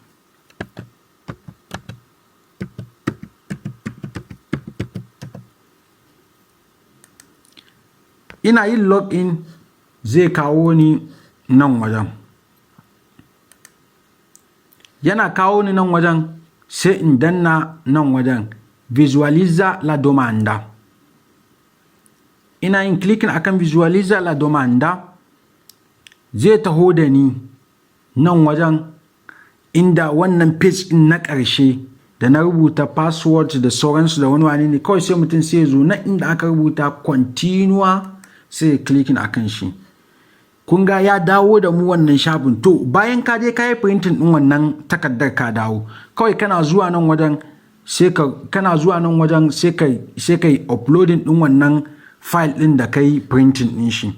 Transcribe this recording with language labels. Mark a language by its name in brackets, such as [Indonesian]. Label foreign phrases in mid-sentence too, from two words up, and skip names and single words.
[Hausa] Ina yin login zai kawo ni nan wajen. Yana kawo ni nan wajen sai in danna nan wajen [Italian] visualiza la domanda. [Hausa] Ina yin clicking akan [Italian] visualiza la domanda, [Hausa] zai taho da ni nan wajen inda wannan page din na ƙarshe da na rubuta password da sauransu da wani ne. Kawai sai mutum sai ya zo na inda aka rubuta continue sai ya clicking akan shi. Kun ga ya dawo da mu wannan shafin. To bayan ka je ka yi printing din wannan takardar ka dawo, kawai kana zuwa nan wajen sai ka yi uploading din wannan file din da kai printing din shi.